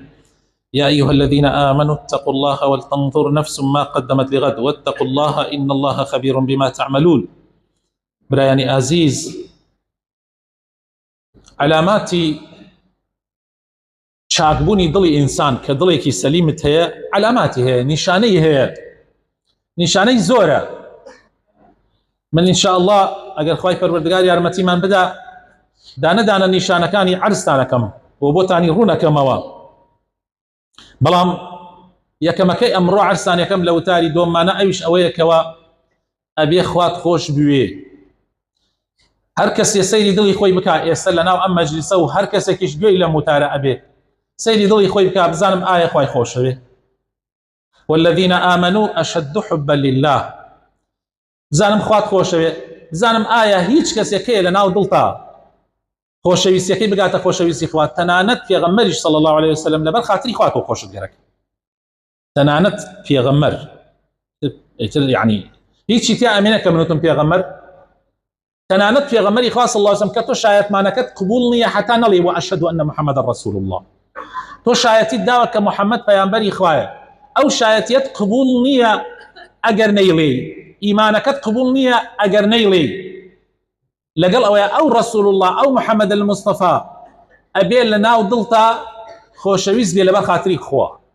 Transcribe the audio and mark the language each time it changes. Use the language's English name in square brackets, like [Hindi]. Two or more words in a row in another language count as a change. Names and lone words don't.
[Arabic] يا أيها الذين آمنوا اتقوا الله ولتنظر نفس ما قدمت لغد واتقوا الله إن الله خبير بما تعملون. [Central Kurdish] برایانی عزیز، علاماتی چاکبوونی دڵی ئینسان کە دڵێکی سەلیمت هەیە علاماتی هەیە، نیشانەی هەیە، نیشانەی زۆرە. من [Arabic] إن شاء الله [Central Kurdish] ئەگەر خوای پەروەردگار یارمەتیمان بدا دانە دانە نیشانەکانی عەرزتانەکەم بۆ بۆتانی ڕوونەکەمەوە، بەڵام یەکەمەکەی ئەمڕۆ عەرزتانەکەم لە وتاری دۆممانە ئەویش ئەوەیەکەوە ئەبێ خوات خۆش بوێ. هەر کەسێ سەیری دڵی خۆی بکا ئێستا لەناو ئەم مەجلیسە و هەر کەسێکیش گوێی لە وتارە ئەبێ سەیری دڵی خۆی بکا بزانم ئایا خوای خۆشەوێ. [Arabic] والذین آمنوا أشد حبا لله، [Central Kurdish] بزانم خوات خۆشەوێ، بزانم ئایا هیچ کەسێکەیە لە ناو دڵتا خۆشەویستیەکەی بگاتە خۆشەویستی خوات، تەنانەت پێغەمبەریش [Arabic] صلی الله عليه وسلم [Central Kurdish] لەبەر خاتری خواتەوە خۆشت گەرەکە، تەنانەت پێغەمبەر یعنی هیچی تیا ئەمێنە کە منوتم پێغەمبەر، تەنانەت پێغەمبەری خوا [Arabic] صلی الله عليه وسلم [Central Kurdish] کە تۆ شایەتمانەکەت قبول نییە حتا نەڵێ [Arabic] وأشهد أن محمدا رسول الله، [Central Kurdish] تۆ شایەتیت داوە کە محەممەد پەیامبەری خوایە، ئەو شایەتیەت قبول نییە ئەگەر نەیڵێ، ئیمانەکەت قبول نییە ئەگەر نەیڵێ، لەگەڵ ئەوەیە ئەو [Arabic] رسول الله [Central Kurdish] ئەو محەممەد المستەفا ئەبێ لە ناو دڵتا خۆشەویست بێ لەبەر خاتری خوا.